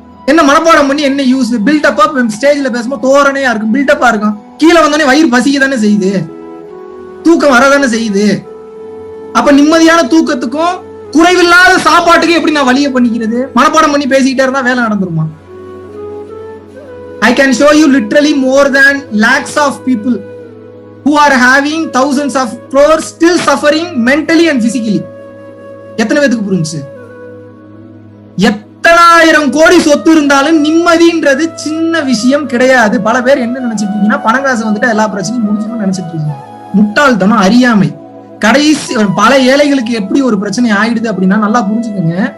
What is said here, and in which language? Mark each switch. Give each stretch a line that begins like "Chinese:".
Tamil: என்ன மனப்பாடம் பண்ணி என்ன யூஸ்? பில்டப்பா ஸ்டேஜ்ல பேசும்போது தோரணையா இருக்கும், பில்டப்பா இருக்கும், கீழே வந்தோடனே வயிறு பசிக்க தானே செய்யுது, தூக்கம் வரதானே செய்யுது. அப்ப நிம்மதியான தூக்கத்துக்கும் குறைவில்லாத சாப்பாட்டுக்கும் எப்படி நான் வழியை பண்ணிக்கிறது? மனப்பாடம் பண்ணி பேசிக்கிட்டே இருந்தா வேலை நடந்துருமா?
English: I can show you literally more than lakhs of people who are having thousands of crores still suffering mentally and physically.
Tamil: எத்தனை பேருக்கு புரிஞ்சு? எத்தனாயிரம் கோடி சொத்து இருந்தாலும் நிம்மதின்றது சின்ன விஷயம் கிடையாது. பல பேர் என்ன நினைச்சிட்டு இருக்கீங்கன்னா, பணம் காசு வந்துட்டு எல்லா பிரச்சனையும் முடிஞ்சுக்கணும்னு நினைச்சிட்டு இருக்கீங்க. முட்டாள்தனம், அறியாமை. கடைசி பல ஏழைகளுக்கு எப்படி ஒரு பிரச்சனை ஆயிடுது அப்படின்னா, நல்லா புரிஞ்சுக்கோங்க.